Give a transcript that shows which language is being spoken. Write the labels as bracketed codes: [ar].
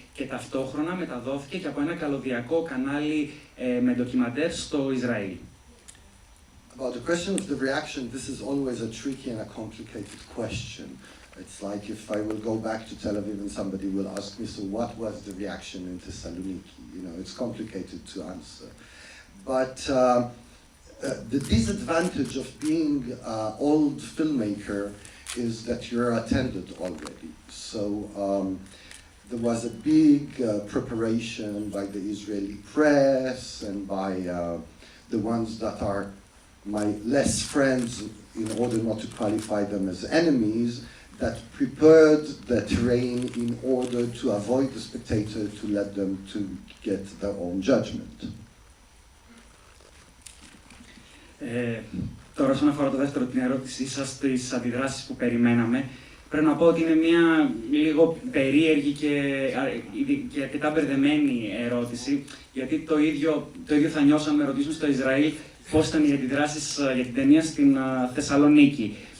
[el] Και ταυτόχρονα μεταδόθηκε και από ένα καλωδιακό κανάλι με ντοκιμαντέρ στο Ισραήλ. [en] About the question of the reaction, this is always a tricky and a complicated question. It's like if I will go back to Tel Aviv and somebody will ask me, so what was the reaction in Thessaloniki? You know, it's complicated to answer. But the disadvantage of being an old filmmaker is that you're attended already. So there was a big preparation by the Israeli press and by the ones that are my less friends, in order not to qualify them as enemies, that prepared the terrain in order to avoid the spectator, to let them to get their own judgment. [el] Τώρα, όσον αφορά το δεύτερο, την ερώτησή σας, τις αντιδράσεις που περιμέναμε, πρέπει να πω ότι είναι μια λίγο περίεργη και αρκετά μπερδεμένη ερώτηση, γιατί το ίδιο θα νιώσαμε να ρωτήσουμε στο Ισραήλ πώς ήταν οι αντιδράσεις για την ταινία στην Θεσσαλονίκη.